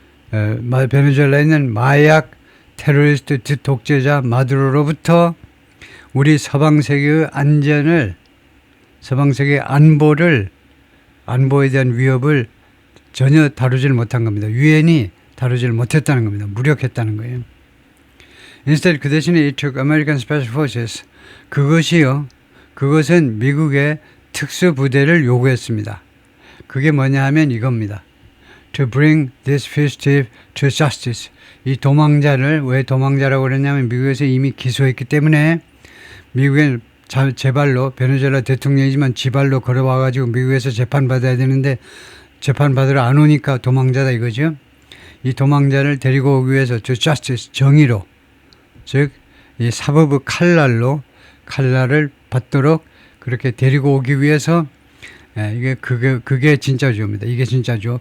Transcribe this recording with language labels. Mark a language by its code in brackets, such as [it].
[ko] 베네수엘라에 있는 마약 테러리스트 독재자 마두로로부터 우리 서방 세계의 안전을, 서방 세계의 안보에 대한 위협을 전혀 다루지를 못한 겁니다. 유엔이 다루지를 못했다는 겁니다. 무력했다는 거예요. [en] Instead, [ko] 그 대신에 [en] it took American Special Forces, [ko] 그것은 미국의 특수부대를 요구했습니다. 그게 뭐냐 하면 이겁니다. [en] To bring this fugitive to justice. [ko] 이 도망자를 왜 도망자라고 그랬냐면 미국에서 이미 기소했기 때문에 미국의 제발로, 베네수엘라 대통령이지만 지발로 걸어와가지고 미국에서 재판받아야 되는데 재판받으러 안 오니까 도망자다 이거죠. 이 도망자를 데리고 오기 위해서 [en] to justice, [ko] 정의로, 즉 이 사법의 칼날을 받도록 그렇게 데리고 오기 위해서, 그게 진짜죠입니다. 이게 진짜죠.